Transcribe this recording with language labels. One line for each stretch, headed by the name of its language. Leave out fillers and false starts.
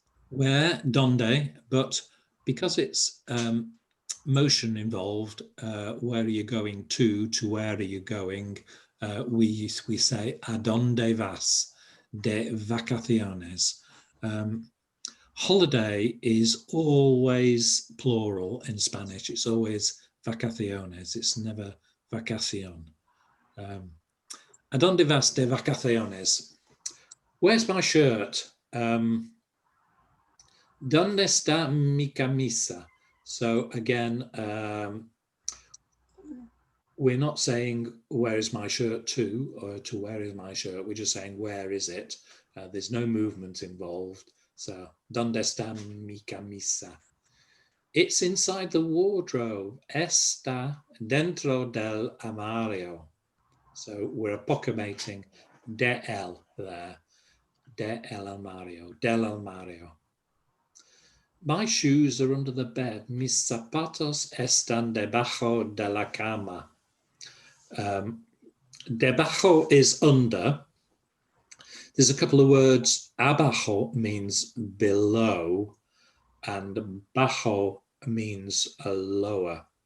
English: Where, donde, but because it's motion involved, where are you going to where are you going, we say
Spanish: a donde vas de vacaciones.
English: Holiday is always plural in Spanish. It's always vacaciones. It's never vacación.
Spanish: A donde vas de vacaciones?
English: Where's my shirt?
Spanish: ¿Dónde está mi camisa?
English: So again, we're not saying where is my shirt to, or to where is my shirt. We're just saying where is it? There's no movement involved. So,
Spanish: ¿dónde está mi camisa?
English: It's inside the wardrobe.
Spanish: Está dentro del armario.
English: So we're approximating de el there.
Spanish: De el armario. Del armario.
English: My shoes are under the bed.
Spanish: Mis zapatos están debajo de la cama.
English: Debajo is under. There's a couple of words. Abajo means below, and bajo means a lower.